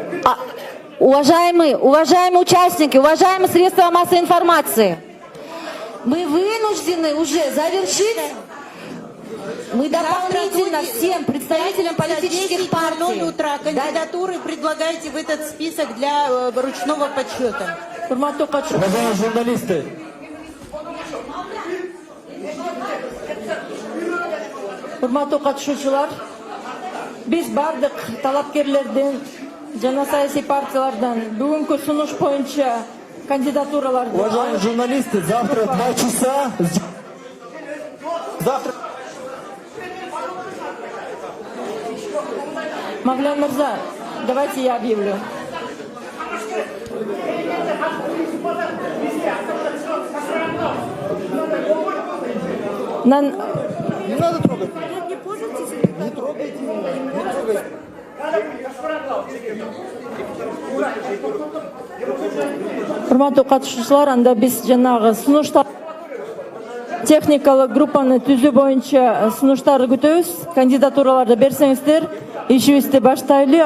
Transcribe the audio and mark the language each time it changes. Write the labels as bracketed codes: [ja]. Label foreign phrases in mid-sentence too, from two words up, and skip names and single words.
[ru] Уважаемые участники, уважаемые средства массовой информации, Мы вынуждены уже завершить. Мы дополнительно всем представителям политических партий. 10:00 утра кандидатуры предлагайте в этот список для ручного подсчета. Уважаемые журналисты, [ky] урматтуу катышуучулар, биз бардык талапкерлерден жана саясий партиялардан бүгүнкү сунуш боюнча кандидатураларды. [ru] Уважаемые журналисты, завтра 2 часа. Завтра. Мавлян Мирза, давайте я объявлю. Не надо трогать. Не трогайте меня. Не трогайте. [ky] Урматтуу катышуучулар, анда биз жанагы сунуштар техникалык группаны түзүү боюнча сунуштарды күтөбүз. Кандидатураларды берсеңиздер, ишибизди баштайлы.